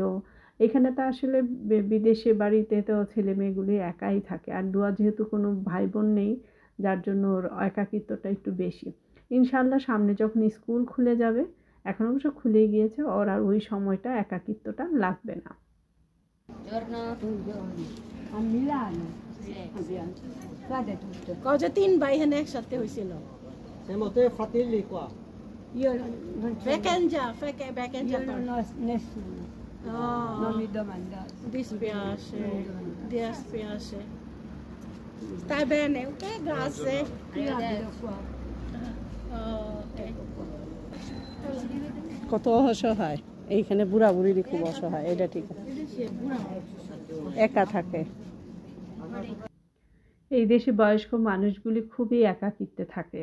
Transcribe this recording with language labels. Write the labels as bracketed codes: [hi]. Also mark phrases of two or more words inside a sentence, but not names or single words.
[bn] এখানে তো আসলে বিদেশে বাড়িতে তো ছেলে মেয়েগুলি একাই থাকে, আর দোয়া যেহেতু কোনো ভাই বোন নেই, যার জন্য ওর একাকিত্বটা একটু বেশি। ইনশাআল্লাহ সামনে যখন স্কুল খুলে যাবে, এখন অবশ্য খুলেই গিয়েছে, ওর আর ওই সময়টা একাকিত্বটা লাগবে না। [it] A Milano. Guarda tutto. [bn] Cosa 3 ভাই এখানে একসাথে হইছিল? [it] Siamo tre fratelli qua. Io non c'ho Bekenja io non ho nessuno. Oh, Non mi domandate. dispiace, Non mi domandate. dispiace. Stai bene? Ok, grazie. Io abito qua. Oh, ok. [bn] কত অসহায়, এইখানে বুড়া বুড়িরই খুব অসহায়, এটা ঠিক আছে, একা থাকে। এই দেশে বয়স্ক মানুষগুলি খুবই একাকিত্বে থাকে।